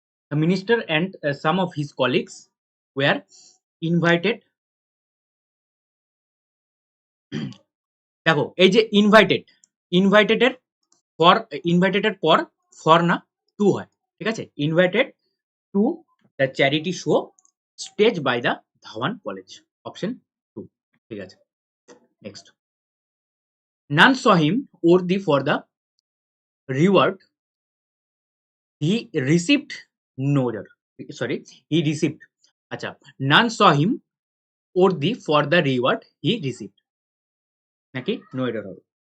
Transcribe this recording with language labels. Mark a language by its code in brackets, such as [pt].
[en] The minister and some of his colleagues were invited। [bn] দেখো এই যে ইনভাইটেড এর ফর, ইনভাইটেড এর পর ফর না টু হয়, ঠিক আছে। [en] invited to the charity show stage by the Dhawan college, option 2, [bn] ঠিক আছে। [en] next, none saw him worthy for the reward he received no order, sorry, he received, আচ্ছা, none saw him worthy for the reward he received [bn] নাকি no error হবে।